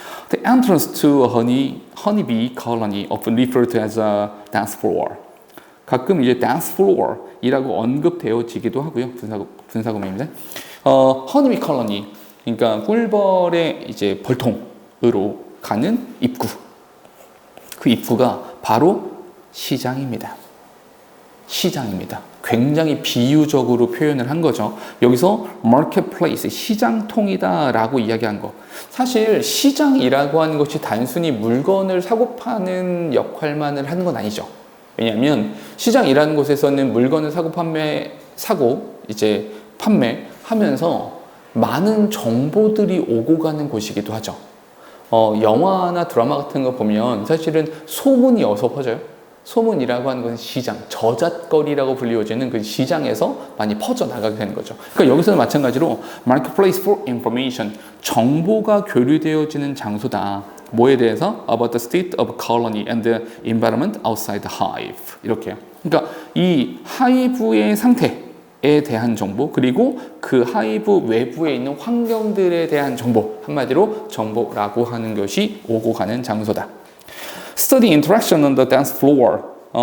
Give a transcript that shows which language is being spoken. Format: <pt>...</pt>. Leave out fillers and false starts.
<en>The entrance to a honeybee colony, often referred to as a dance floor.</en> <ko>가끔 이제 dance floor이라고 언급되어지기도 하고요. 분사구문입니다. 허니비 컬러니, 그러니까 꿀벌의 이제 벌통으로 가는 입구. 그 입구가 바로 시장입니다. 시장입니다. 굉장히 비유적으로 표현을 한 거죠. 여기서 marketplace, 시장통이다 라고 이야기한 거. 사실 시장이라고 하는 것이 단순히 물건을 사고 파는 역할만을 하는 건 아니죠. 왜냐하면 시장이라는 곳에서는 물건을 사고 이제 판매하면서 많은 정보들이 오고 가는 곳이기도 하죠. 영화나 드라마 같은 거 보면 사실은 소문이 어서 퍼져요. 소문이라고 하는 것은 시장, 저잣거리라고 불리워지는 그 시장에서 많이 퍼져나가게 되는 거죠. 그러니까 여기서는 마찬가지로</ko> <en>Marketplace for Information,</en> <ko>정보가 교류되어지는 장소다. 뭐에 대해서?</ko> <en>About the state of colony and the environment outside the hive.</en> <ko>이렇게요. 그러니까 이 하이브의 상태에 대한 정보, 그리고 그 하이브 외부에 있는 환경들에 대한 정보, 한마디로 정보라고 하는 것이 오고 가는 장소다.</ko> <en>Study interaction on the dance floor.</en>